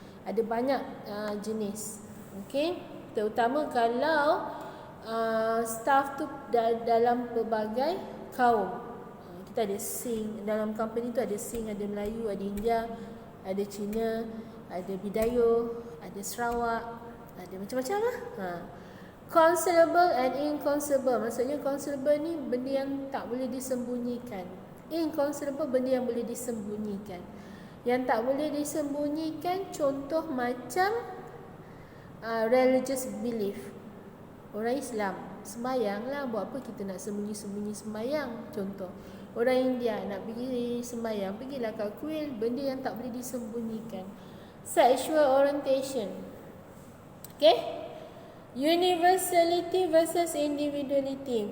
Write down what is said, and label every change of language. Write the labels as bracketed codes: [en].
[ms] Ada banyak jenis. Okay, terutama kalau staff tu dalam pelbagai kaum. Kita ada Sing, dalam company tu ada Sing, ada Melayu, ada India, ada Cina, ada Bidayu, ada Sarawak, ada macam-macam lah. [en] Concealable and inconcealable. [ms] Maksudnya concealable ni benda yang tak boleh disembunyikan. Inconcealable, benda yang boleh disembunyikan. Yang tak boleh disembunyikan, contoh macam religious belief. Orang Islam sembahyang lah, buat apa kita nak sembunyi-sembunyi sembahyang. Contoh, orang India nak pergi sembahyang, pergilah kat kuil. Benda yang tak boleh disembunyikan. [en] Sexual orientation. Okay. Universality versus individuality.